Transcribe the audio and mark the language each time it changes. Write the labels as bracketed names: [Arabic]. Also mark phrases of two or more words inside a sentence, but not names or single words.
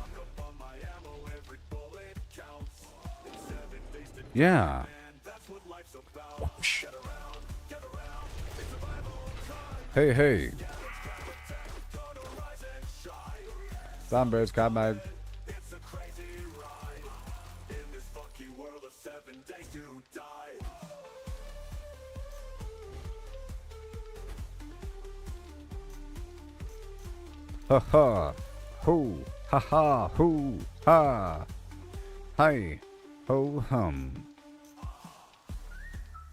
[English] Yeah. Hey, hey. Zombies come out. Ha ha. Ho. Ha ha. Ho. Ha. Hi. Ho hum.